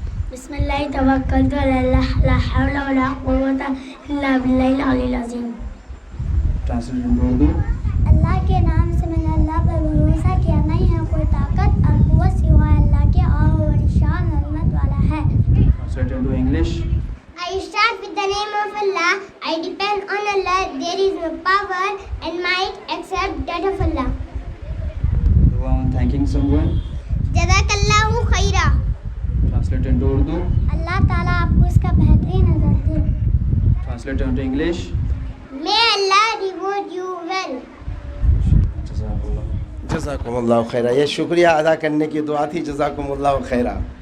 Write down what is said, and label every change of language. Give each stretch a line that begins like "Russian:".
Arabic: بسم اللہ توکلت علی اللہ لا حول ولا قوت الا باللہ العلی العظیم۔
English: Translate into Urdu.
Urdu: اللہ کے نام سے میں نے اللہ پر بھروسہ کیا، نہیں ہے کوئی طاقت اور قوت سوائے اللہ کے، اور وہ بڑی شان و عظمت والا ہے۔
English: Translate into English. I start with the name of Allah. I depend on Allah. There is no power and might except that of Allah. Dua on thanking someone.
Arabic: Jazakallahu khaira.
English: Translate into Urdu.
Urdu: اللہ تعالیٰ آپ کو اس کا بہترین اجر دے۔
English: Translate into English. May Allah reward you well.
Arabic: Jazakallah. جزاکم اللہ خیرہ۔
Urdu: یہ شکریہ ادا کرنے کی دعا تھی، جزاکم اللہ خیرہ۔